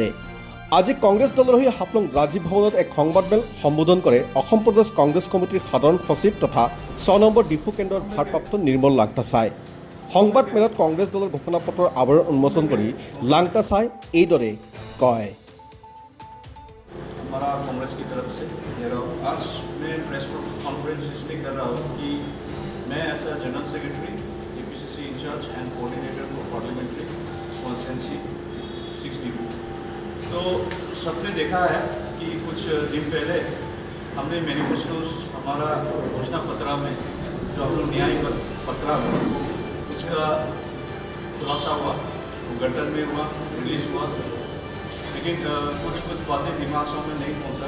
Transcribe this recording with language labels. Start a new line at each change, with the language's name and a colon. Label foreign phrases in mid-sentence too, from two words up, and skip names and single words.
Assamese: আজি কংগ্ৰেছ দলৰ হৈ হাফলং ৰাজীৱ ভৱনত এক সংবাদমেল সম্বোধন কৰে অসম প্ৰদেশ কংগ্ৰেছ কমিটিৰ সাধাৰণ সচিব তথা 6 নম্বৰ ডিফু কেন্দ্ৰৰ ভাৰপ্ৰাপ্ত নিৰ্মল লাংটাচাই। সংবাদমেলত কংগ্ৰেছ দলৰ ঘোষণাপত্ৰৰ আৱৰণ উন্মোচন কৰি লাংটাচাই এইদৰে কয়।
Hindi: हमारा कांग्रेस की तरफ से आज मैं
English: press conference
Hindi: इसलिए कर रहा हूँ कि मैं
English: as General Secretary APCC in-charge and coordinator for parliamentary constituency
Hindi: 6 तो सबने देखा है कि कुछ दिन पहले हमने मैनिफेस्टोस हमारा घोषणा पत्र में जो हम लोग न्याय पत्र उसका खुलासा हुआ, वो गठन में हुआ, रिलीज हुआ, लेकिन कुछ बातें दिमागों में नहीं पहुंचा।